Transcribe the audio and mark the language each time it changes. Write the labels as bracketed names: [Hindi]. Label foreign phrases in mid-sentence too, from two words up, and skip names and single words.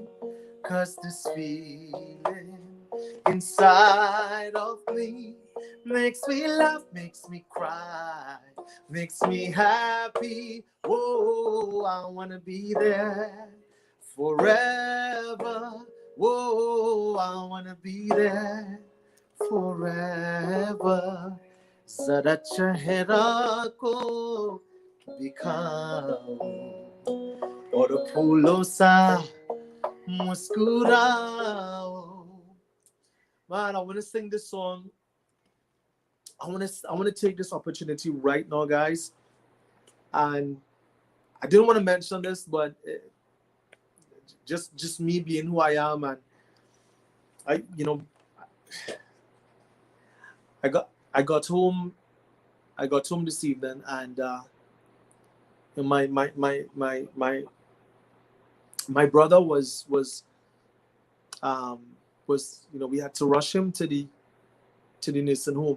[English] 'Cause this feeling inside of me makes me laugh, makes me cry, makes me happy. Whoa, I wanna be there forever. Whoa, I wanna be there forever. [Hindi] ज़रा चेहरा को दिखाओ और फूलों सा मुस्कुराओ. [English] Man, I want to sing this song. I want to take this opportunity right now, guys. And I didn't want to mention this, but just me being who I am, and I got home this evening, and my brother was we had to rush him to the nursing home.